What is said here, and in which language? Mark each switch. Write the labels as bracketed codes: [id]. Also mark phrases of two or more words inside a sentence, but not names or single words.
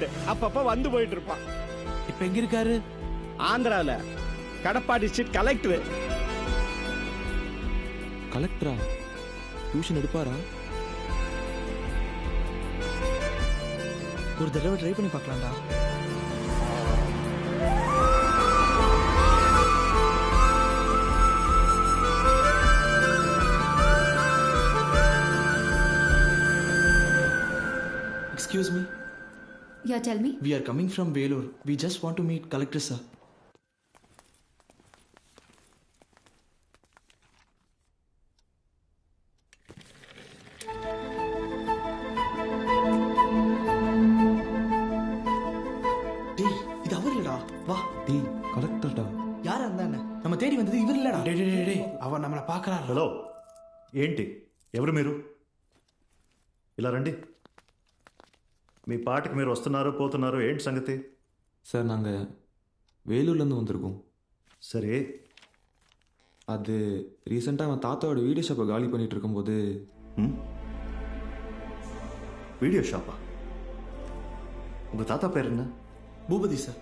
[ta] அப்பப்ப வந்து போயிட்டு இருப்பான். இப்ப எங்க இருக்காரு? ஆந்திரால கடப்பா [en] district collector. [ta] கலெக்டரா? டியூஷன் எடுப்பாரா? ஒரு தடவை ட்ரை பண்ணி பார்க்கலாம்டா. [en] Excuse me. Yeah, tell me. We are coming from Velur. We just want to meet Collector sir. [ta] டேய், இது அவர் இல்லடா. வா. டேய், கலெக்டர்டா. யாரா இருந்தானே? நம்ம தேடி வந்தது இவர் இல்லடா. டேய், அவன் நம்மளை பார்க்கறான். [te] హలో ఏంటి ఎవరు మీరు ఇలా రండి మీ పాటికి మీరు వస్తున్నారు పోతున్నారు ఏంటి సంగతి [ta] சார், நாங்கள் வேலூர்லேருந்து வந்திருக்கோம். [te] సరే [ta] அது ரீசெண்டாக அவன் தாத்தாவோட [en] video shop [ta] காலி பண்ணிட்டு இருக்கும்போது [en] video shop [ta] உங்கள் தாத்தா பேர் என்ன? பூபதி சார்.